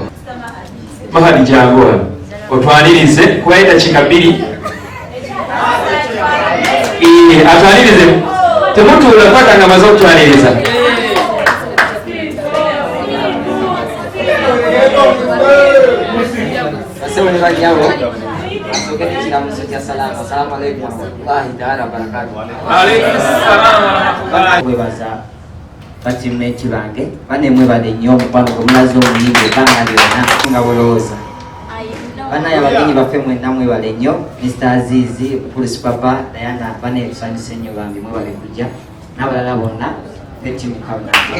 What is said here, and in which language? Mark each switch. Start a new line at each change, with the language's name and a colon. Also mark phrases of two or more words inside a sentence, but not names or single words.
Ganda: Mahadi jangu otwanirize kuwaita kikabiri. Atwanirize temutuula paka nga maze okutwaniriza.
Arabic: السلام عليكم. السلام عليكم ورحمة الله تعالى وبركاته. عليكم السلام ورحمة الله.
Ganda: Webaza batimeti bange bane mwebale nnyo omukwano gwe mulaze omuyimbi ebbanga lyonna nga bulowooza. Bana yabagenyi baffe mwenna mwebale nnyo Mr. Aziz, Mukulu Sipapa, Dianah bane ebisanyusa ennyo bambi mwebale kujja n'abalala bonna betiimu kabuna.